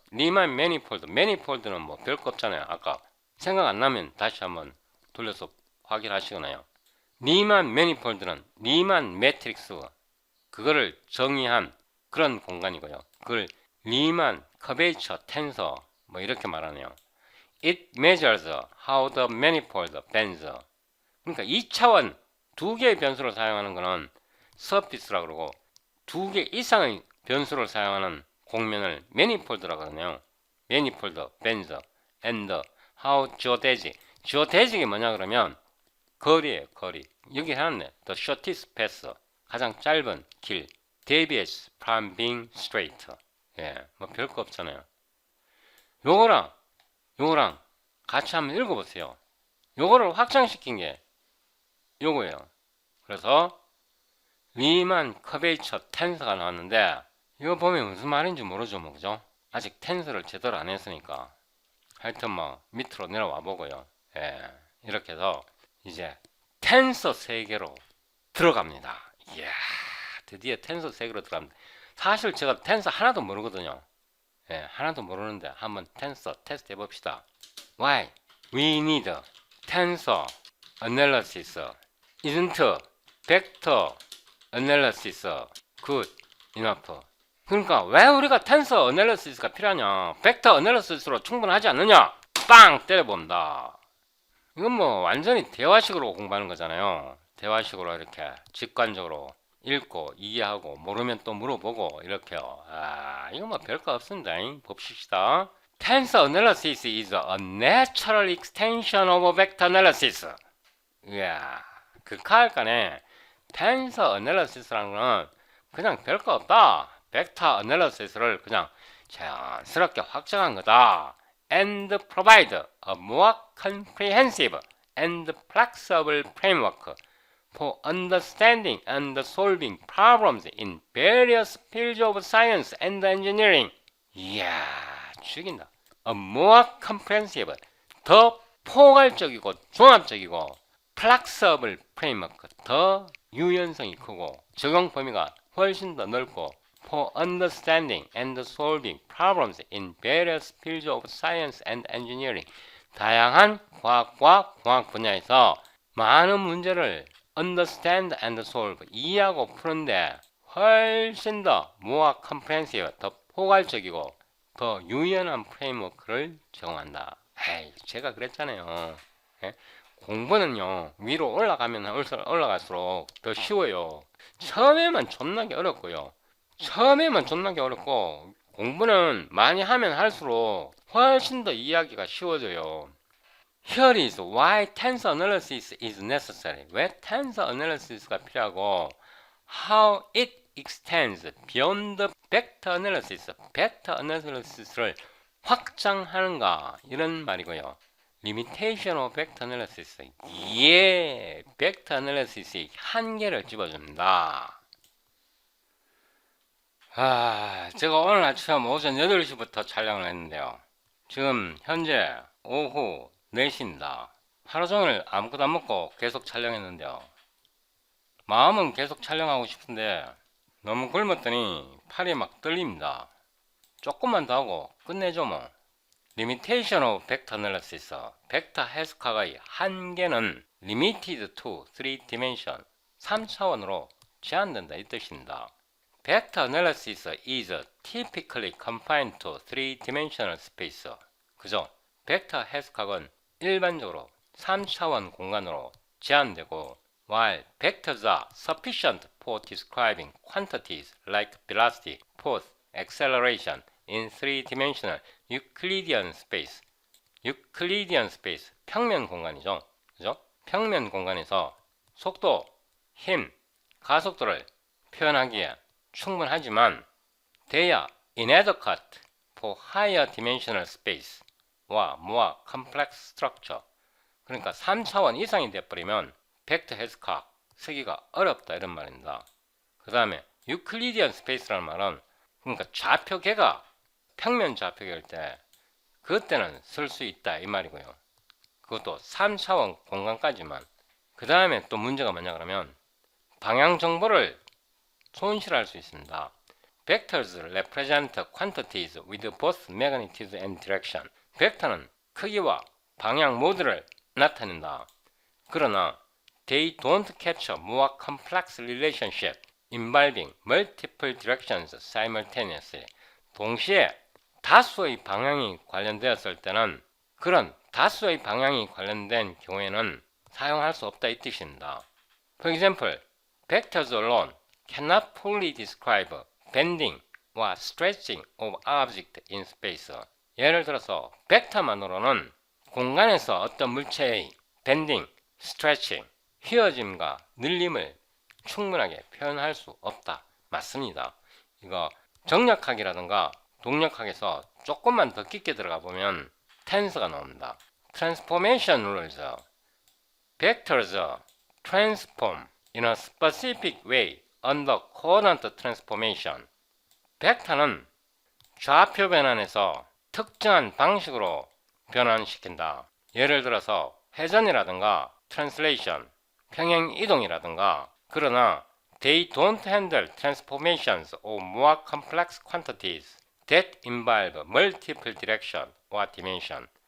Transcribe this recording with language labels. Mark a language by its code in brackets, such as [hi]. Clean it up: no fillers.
[ko] 리만 매니폴드, 매니폴드는 뭐 별거 없잖아요. 아까 생각 안 나면 다시 한번 돌려서 확인하시거나요. 리만 매니폴드는 리만 매트릭스, 그거를 정의한 그런 공간이고요. 그걸 리만 커베이처 텐서 뭐 이렇게 말하네요. [en] It measures how the manifold bends. [ko] 그러니까 2차원 두 개의 변수를 사용하는 거는 서피스라고 그러고, 두 개 이상의 변수를 사용하는 곡면을 매니폴드라고 그러네요. [en] 매니폴드, bends, and how geodesic. [ko] geodesic이 뭐냐 그러면 거리예요, 거리. 여기 해놨네. [en] The shortest path. [ko] 가장 짧은 길. [en] deviates from being straight. [ko] 뭐 별거 없잖아요. 요거랑 같이 한번 읽어보세요. 요거를 확장시킨 게 요거예요. 그래서 리만 커베이처 텐서가 나왔는데, 이거 보면 무슨 말인지 모르죠, 뭐, 그죠? 아직 텐서를 제대로 안 했으니까. 하여튼 뭐 밑으로 내려와 보고요. 이렇게 해서 이제 텐서 세계로 들어갑니다. 이야, 드디어 텐서 세계로 들어갑니다. 사실 제가 텐서 하나도 모르거든요. 하나도 모르는데 한번 텐서 테스트 해봅시다. [en] Why? We need tensor analysis. Isn't vector analysis good enough? [ko] 그러니까 왜 우리가 텐서 어널리시스가 필요하냐? 벡터 어널리시스로 충분하지 않느냐? 빵 때려본다. 이건 뭐 완전히 대화식으로 공부하는 거잖아요. 대화식으로 이렇게 직관적으로 읽고 이해하고 모르면 또 물어보고 이렇게요. 이거 뭐 별거 없습니다. 봅시다. [en] Tensor analysis is a natural extension of vector analysis. [ko] 이야, 극하할까네. 텐서 어널리시스라는 거는 그냥 별거 없다. 벡터 어널리시스를 그냥 자연스럽게 확장한 거다. [en] And provide a more comprehensive and flexible framework for understanding and solving problems in various fields of science and engineering. [ko] 이야, 죽인다. [en] A more comprehensive, [ko] 더 포괄적이고 종합적이고 [en] flexible framework, [ko] 더 유연성이 크고 적용 범위가 훨씬 더 넓고 [en] for understanding and solving problems in various fields of science and engineering. [ko] 다양한 과학과 공학 분야에서 많은 문제를 [en] understand and solve, [ko] 이해하고 푸는데 훨씬 더 [en] more comprehensive, [ko] 더 포괄적이고 더 유연한 프레임워크를 제공한다. 에이, 제가 그랬잖아요. 예? 공부는요, 위로 올라가면 올라갈수록 더 쉬워요. 처음에만 존나게 어렵고요. 처음에만 존나게 어렵고, 공부는 많이 하면 할수록 훨씬 더 이해하기가 쉬워져요. [en] Here is why tensor analysis is necessary. [ko] 왜 [en] tensor analysis가 [ko] 필요하고, [en] how it extends beyond the vector analysis. [ko] vector analysis를 확장하는가, 이런 말이고요. [en] limitation of vector analysis. [ko] 예, [en] vector analysis의 [ko] 한계를 집어줍니다. 제가 오늘 아침 오전 8시부터 촬영을 했는데요. 지금 현재 오후 4시입니다. 하루 종일 아무것도 안 먹고 계속 촬영했는데요. 마음은 계속 촬영하고 싶은데 너무 굶었더니 팔이 막 떨립니다. 조금만 더 하고 끝내죠 뭐. [en] Limitation of Vector Analysis. [ko] 벡터 해석학의 한계는 [en] limited to 3dimension, [ko] 3차원으로 제한된다 이 뜻입니다. [en] Vector Analysis is typically confined to 3dimensional space. [ko] 그죠? 벡터 해석학은 일반적으로 3차원 공간으로 제한되고, [en] while vectors are sufficient for describing quantities like velocity, force, acceleration in 3dimensional Euclidean space. [ko] Euclidean space, 평면 공간이죠. 그죠? 평면 공간에서 속도, 힘, 가속도를 표현하기에 충분하지만 [en] they are inadequate for higher dimensional space [ko] 와 [en] more complex structure. [ko] 그러니까 3차원 이상이 되어버리면 벡터 해석학 쓰기가 어렵다 이런 말입니다. 그 다음에 유클리디언 스페이스라는 말은 그러니까 좌표계가 평면 좌표계일 때 그때는 쓸 수 있다 이 말이고요. 그것도 3차원 공간까지만. 그 다음에 또 문제가 뭐냐 그러면 방향 정보를 손실할 수 있습니다. [en] Vectors represent quantities with both magnitude and direction. [ko] 벡터는 크기와 방향 모두를 나타낸다. 그러나 [en] they don't capture more complex relationship involving multiple directions simultaneously. [ko] 동시에 다수의 방향이 관련되었을 때는 그런 다수의 방향이 관련된 경우에는 사용할 수 없다 이 뜻입니다. [en] For example, vectors alone cannot fully describe bending or stretching of object in space. [ko] 예를 들어서 벡터만으로는 공간에서 어떤 물체의 [en] bending, stretching, [ko] 휘어짐과 늘림을 충분하게 표현할 수 없다. 맞습니다. 이거 정력학이라든가 동력학에서 조금만 더 깊게 들어가 보면 텐서가 나옵니다. [en] Transformation rules. Vectors transform in a specific way under coordinate transformation. [ko] 벡터는 좌표 변환에서 특정한 방식으로 변환시킨다. 예를 들어서 회전이라든가 translation, 평행 이동이라든가. 그러나 [en] they don't handle transformations of more complex quantities that involve multiple direction or dimension.